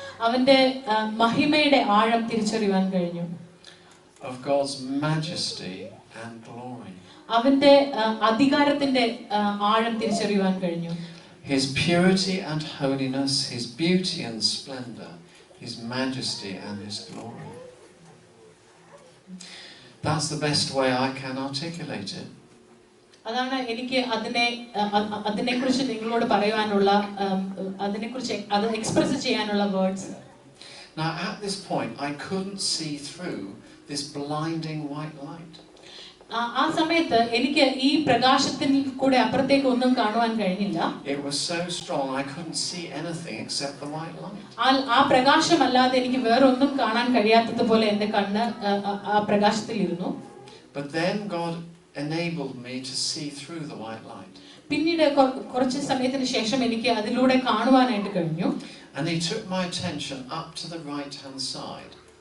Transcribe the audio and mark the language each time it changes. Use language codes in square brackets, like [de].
[ml] അവന്റെ മഹിമയുടെ ആഴം തിരിച്ചറിയാൻ കഴിഞ്ഞു. [en] Of God's majesty and glory. [ml] അവന്റെ അധികാരത്തിന്റെ ആഴം തിരിച്ചറിയാൻ കഴിഞ്ഞു. [en] His purity and holiness, His beauty and splendor, His majesty and His glory. That's the best way I can articulate it. [ml] അതാണ് എനിക്ക് അതിനെക്കുറിച്ച് നിങ്ങളോട് പറയാനുള്ള അതിനെക്കുറിച്ച് അത് എക്സ്പ്രസ് ചെയ്യാനുള്ള words. [en] Now at this point I couldn't see through this blinding white light. [ml] ആ സമയത്ത് എനിക്ക് ഈ പ്രകാശത്തിൽ കൂടെ അപ്പുറത്തേക്ക് ഒന്നും കാണുവാൻ കഴിഞ്ഞില്ല. [en] It was so strong I couldn't see anything except the white light. [ml] ആ പ്രകാശമല്ലാതെ എനിക്ക് വേറെ ഒന്നും കാണാൻ കഴിയാത്തതുപോലെ എൻ്റെ കണ്ണ് ആ പ്രകാശത്തിൽ ഇരുന്നു. [en] But then God enabled me to see through the white light. [ml] പിന്നീട് കുറച്ച് സമയത്തിന് ശേഷം എനിക്ക് അതിലൂടെ കാണുവാനായിട്ട് കഴിഞ്ഞു. [en] And He took my attention up to the right hand side.